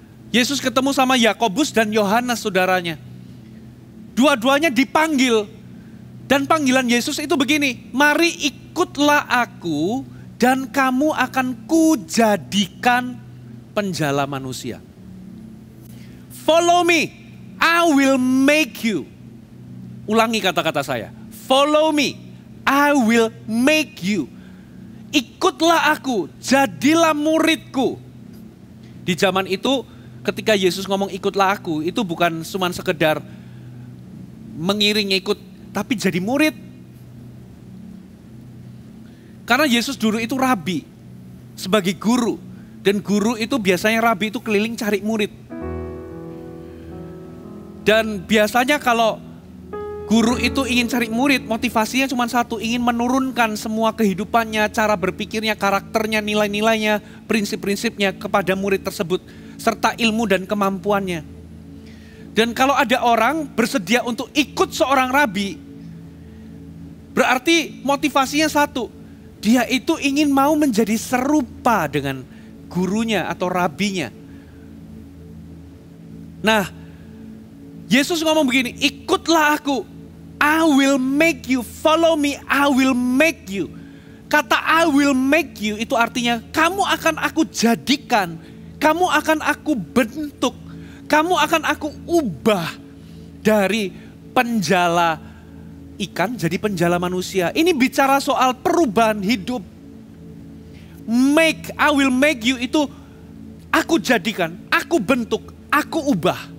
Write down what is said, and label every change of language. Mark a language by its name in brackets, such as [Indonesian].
[Indonesian] Yesus ketemu sama Yakobus dan Yohanes saudaranya. Dua-duanya dipanggil. Dan panggilan Yesus itu begini, mari ikutlah aku dan kamu akan kujadikan penjala manusia. [English] Follow me, I will make you. [Indonesian] Ulangi kata-kata saya. [English] Follow me, I will make you. [Indonesian] Ikutlah aku, jadilah muridku. Di zaman itu ketika Yesus ngomong ikutlah aku, itu bukan cuma sekedar mengiring ikut, tapi jadi murid. Karena Yesus dulu itu rabi, sebagai guru. Dan guru itu biasanya rabi itu keliling cari murid. Dan biasanya kalau guru itu ingin cari murid, motivasinya cuma satu, ingin menurunkan semua kehidupannya, cara berpikirnya, karakternya, nilai-nilainya, prinsip-prinsipnya kepada murid tersebut, serta ilmu dan kemampuannya. Dan kalau ada orang bersedia untuk ikut seorang rabi, berarti motivasinya satu, dia itu ingin mau menjadi serupa dengan gurunya atau rabinya. Nah, Yesus ngomong begini, ikutlah aku, [English] I will make you, follow me, I will make you. [Indonesian] Kata [English] I will make you [Indonesian] itu artinya kamu akan aku jadikan, kamu akan aku bentuk, kamu akan aku ubah dari penjala ikan jadi penjala manusia. Ini bicara soal perubahan hidup. Make, [English] I will make you [Indonesian] itu aku jadikan, aku bentuk, aku ubah.